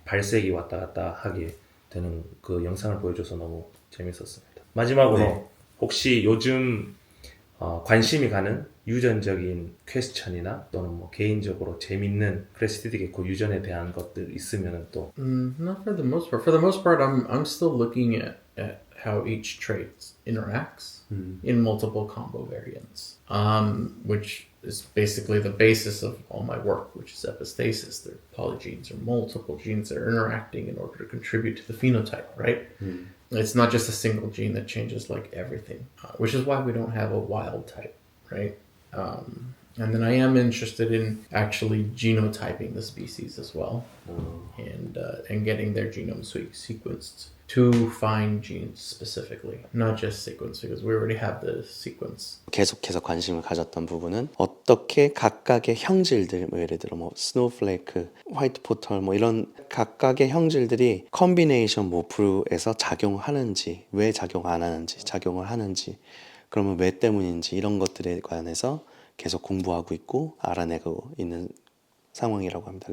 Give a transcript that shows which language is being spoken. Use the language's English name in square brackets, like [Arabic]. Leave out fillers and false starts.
[Korean] 발색이 왔다 갔다 하게 되는 그 영상을 보여줘서 너무 재밌었습니다. 마지막으로 네. 혹시 요즘 관심이 가는 유전적인 퀘스천이나 또는 뭐 개인적으로 재밌는 크레스티드 게코 유전에 대한 것들 있으면 또 [English] Not for the most part. For the most part, I'm still looking at how each trait interacts in multiple combo variants, which is basically the basis of all my work, which is epistasis. They're polygenes or multiple genes that are interacting in order to contribute to the phenotype, right? It's not just a single gene that changes like everything, which is why we don't have a wild type, right? And then I am interested in actually genotyping the species as well, and getting their genome sequenced to find genes specifically, not just sequence, because we already have the sequence. [Korean] 계속해서 관심을 가졌던 부분은 어떻게 각각의 형질들, 뭐 예를 들어 뭐 스노우플레이크, 화이트 포털 뭐 이런 각각의 형질들이 컨비네이션 모프에서 작용하는지, 왜 작용 안 하는지, 작용을 하는지, 그러면 왜 때문인지 이런 것들에 관해서 계속 공부하고 있고 알아내고 있는 상황이라고 합니다.